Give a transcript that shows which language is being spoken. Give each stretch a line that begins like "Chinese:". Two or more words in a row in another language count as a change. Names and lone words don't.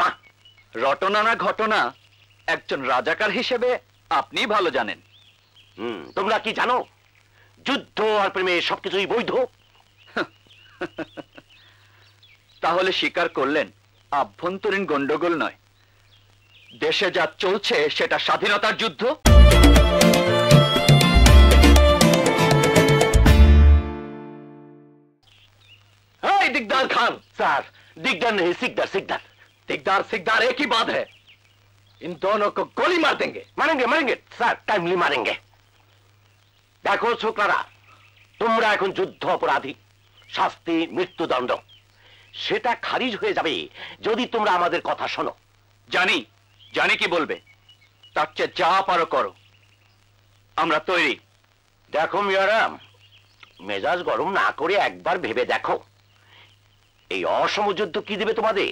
Bangla: রটনা না ঘটনা, একজন রাজাকার হিসেবে আপনি ভালো জানেন। তোমরা কি জানো যুদ্ধ আর প্রেমে সবকিছুই বৈধ? তাহলে স্বীকার করলেন আভ্যন্তরীণ গন্ডগোল নয়, দেশে যা চলছে সেটা স্বাধীনতার যুদ্ধ।
Hindi: दिगदार खान। सर, दिगदार नहीं, सिकदार सिकदार। दिगदार सिकदार एक ही बात है। इन दोनों को गोली मार देंगे। मारेंगे मारेंगे सर, टाइमली मारेंगे।
Bangla: देखो ছোকরারা, তোমরা এখন যুদ্ধ অপরাধী, শাস্তি মৃত্যুদণ্ড। সেটা খারিজ হয়ে যাবে যদি তোমরা আমাদের কথা শোনো। জানি জানি কি বলবে, তার চেয়ে যা পারো করো, আমরা তৈরি। দেখো মিয়ারাম, মেজাজ গরম না করে একবার ভেবে দেখো, এই অসম যুদ্ধ কি দেবে তোমাদের?